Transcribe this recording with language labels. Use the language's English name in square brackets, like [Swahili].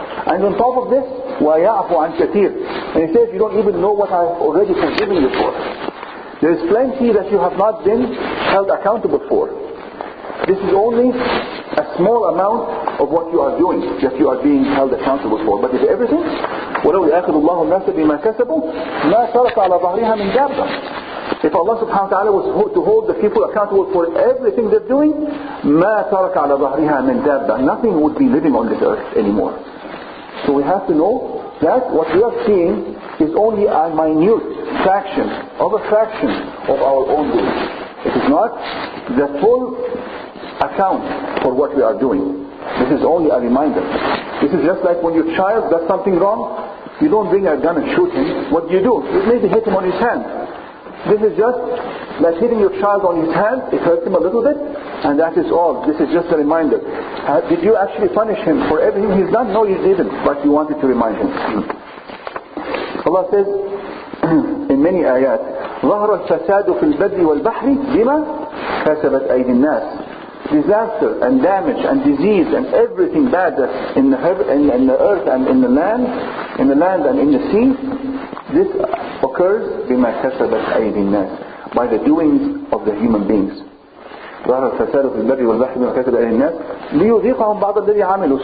[English] And on top of this, [Arabic] وَيَعْفُ عَنْ كَثِيرٍ, [English] and he says, you don't even know what I've already forgiven you for. There is plenty that you have not been held accountable for. This is only a small amount of what you are doing that you are being held accountable for. But if everything, [Arabic] وَلَوْ يَأْخِذُ اللَّهُ النَّاسَ بِمَا كَسَبُوا مَا تَرَكَ عَلَى ظَهْرِهَا مِنْ دَابَّةٍ. [English] If Allah subhanahu wa ta'ala was to hold the people accountable for everything they're doing, [Arabic] مَا تَرَكَ عَلَى ظَهْرِهَا مِنْ دَابَّةٍ, [English] nothing would be living on this earth anymore. So we have to know that what we are seeing is only a minute fraction of our own doing. It is not the full account for what we are doing. This is only a reminder. This is just like when your child does something wrong, you don't bring a gun and shoot him. What do? You maybe hit him on his hand. This is just like hitting your child on his hand. It hurts him a little bit, and that is all. This is just a reminder. Did you actually punish him for everything he's done? No, you didn't, but you wanted to remind him. Allah says in many ayat, [Arabic] ظهر الفساد في البر والبحر بما كسبت أيدي الناس. [English] Disaster and damage and disease and everything bad that's in the earth and in the land and in the sea, this occurs [Arabic] بما كسبت أيدي الناس, [English] by the doings of the human beings. [Arabic] ظهر الفساد في البر والبحر بما كسبت أيدي الناس ليذيقهم بعض الذي عملوا.